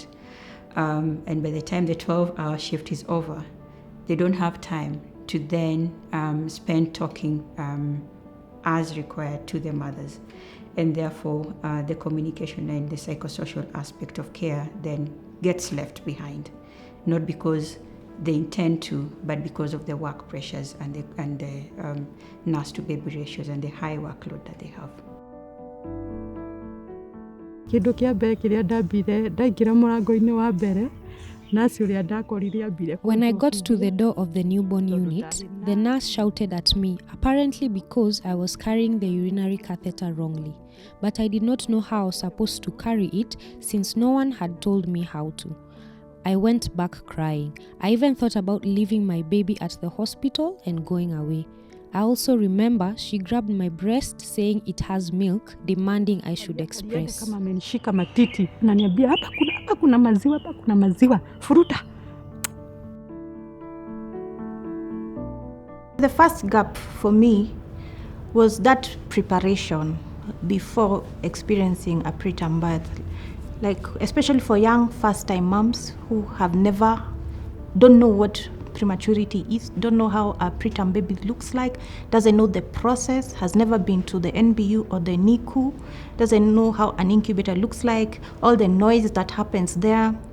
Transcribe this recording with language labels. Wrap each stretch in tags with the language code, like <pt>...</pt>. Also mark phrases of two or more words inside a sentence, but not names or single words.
<en>And by the time the 12-hour shift is over, they don't have time to then spend talking as required to the mothers. And therefore, the communication and the psychosocial aspect of care then gets left behind. Not because they intend to, but because of the work pressures and the nurse-to-baby ratios and the high workload that they have.</en> <ki>Kindu kia mbere kiria ndambire ndaingira murango-ini wa mbere nurse uria ndakorire ambire.</ki> <en>When I got to the door of the newborn unit, the nurse shouted at me, apparently because I was carrying the urinary catheter wrongly. But I did not know how I was supposed to carry it since no one had told me how to. I went back crying. I even thought about leaving my baby at the hospital and going away. I also remember she grabbed my breast saying it has milk, demanding I should express.</en> <sw>Kama amenishika matiti, ananiambia hapa kuna maziwa, furuta.</sw> <en>The first gap for me was that preparation before experiencing a preterm birth. Like, especially for young first-time moms who don't know what prematurity is, don't know how a preterm baby looks like, doesn't know the process, has never been to the NBU or the NICU, doesn't know how an incubator looks like, all the noise that happens there.</en>